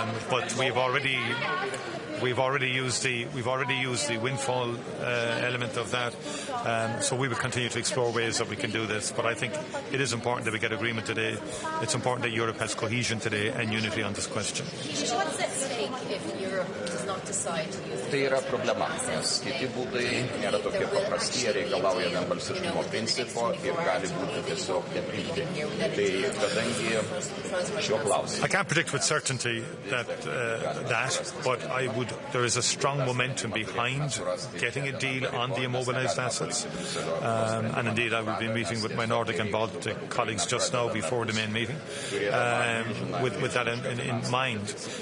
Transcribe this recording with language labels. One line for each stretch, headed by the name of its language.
English: But we've already used the windfall element of that, so we will continue to explore ways that we can do this. But I think it is important that we get agreement today. It's important that Europe has cohesion today and unity on this question. What's at stake if Europe does not decide to use it?
Lithuanian: Tai yra problema, nes kiti būdai nėra tokie paprasti, jie reikalauja vienbalsiškumo principo ir gali būti tiesiog nepriimti. Tai kadangi šiuo klausimu.
English: I can't predict with certainty that, but there is a strong momentum behind getting a deal on the immobilized assets. And indeed, I will be meeting with my Nordic and Baltic colleagues just now before the main meeting, with that in mind.